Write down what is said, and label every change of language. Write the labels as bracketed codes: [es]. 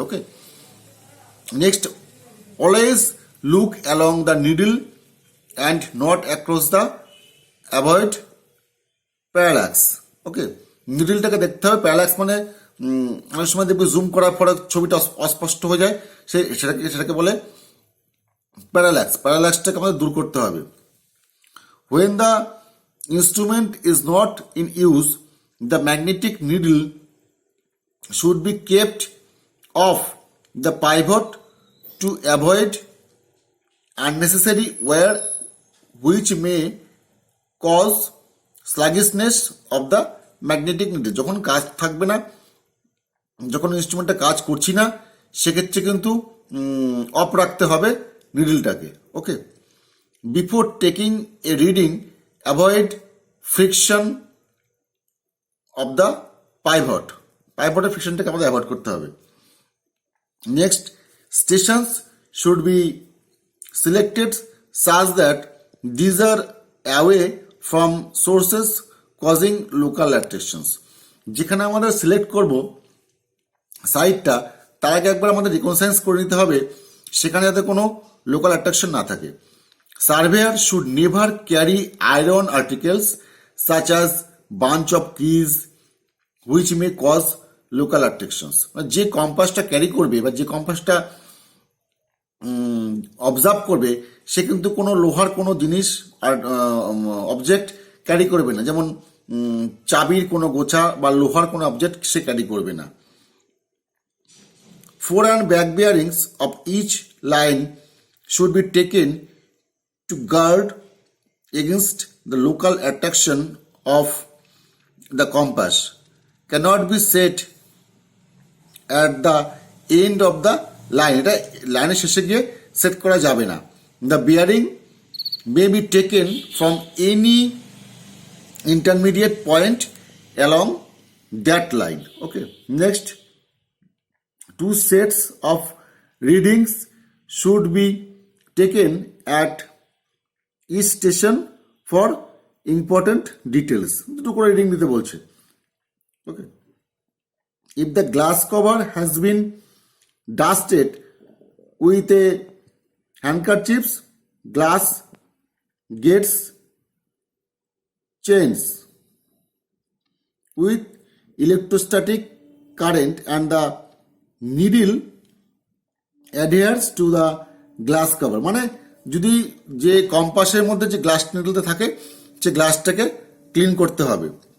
[en] Okay, next, always look along the needle and not across the avoid parallax. [bn] ওকে, নিডলটাকে দেখতে হবে, parallax মানে অনেক সময় দেখবে জুম করার পরে ছবিটা অস্পষ্ট হয়ে যায়, সেটাকে বলে প্যারালাক্স, প্যারালাক্সটাকে আমাদের দূর করতে হবে। [en] When the instrument is not in use, the magnetic needle should be kept off the pivot to avoid unnecessary wear which may cause sluggishness of the magnetic needle। [bn] যখন কাজ থাকবে না, যখন ইনস্ট্রুমেন্টটা কাজ করছি না, সেক্ষেত্রে কিন্তু অফ রাখতে হবে নিডলটাকে। [en] okay, before taking a reading avoid friction of the pivot, [bn] পাইভটের ফ্রিকশনটাকে আমাদের অ্যাভয়েড করতে হবে। [en] Next, stations should be selected such that these are away from sources causing local attractions. [bn] যেখানে আমাদের সিলেক্ট করব সাইটটা, তার আগে একবার আমাদের রিকনসাইন্স করে নিতে হবে সেখানে যাতে কোনো লোকাল অ্যাট্রাকশন না থাকে। [en] Surveyor should never carry iron articles such as bunch of keys which may cause local attractions। [bn] যে কম্পাসটা ক্যারি করবে বা যে কম্পাসটা অবজার্ভ করবে সে কিন্তু কোনো লোহার কোনো জিনিস আর অবজেক্ট ক্যারি করবে না, যেমন চাবির কোনো গোছা বা লোহার কোনো অবজেক্ট সে ক্যারি করবে না। [en] fore and back bearings of each line should be taken to guard against the local attraction of the compass, cannot be set at the end of the line, [bn] এটা লাইনের শেষে গিয়ে সেট করা যাবে না। [en] The bearing may be taken from any intermediate point along that line. Okay, next, two sets of readings should be taken at each station for important details, [bn] দুটো করে reading দিতে বলছে। [en] Okay, if the glass cover has been dusted with a handkerchiefs, glass gets changed with electrostatic current and the needle adheres to the glass cover। [bn] মানে যদি যে কম্পাসের মধ্যে যে glass নিডলটা থাকে সে গ্লাসটাকে ক্লিন করতে হবে।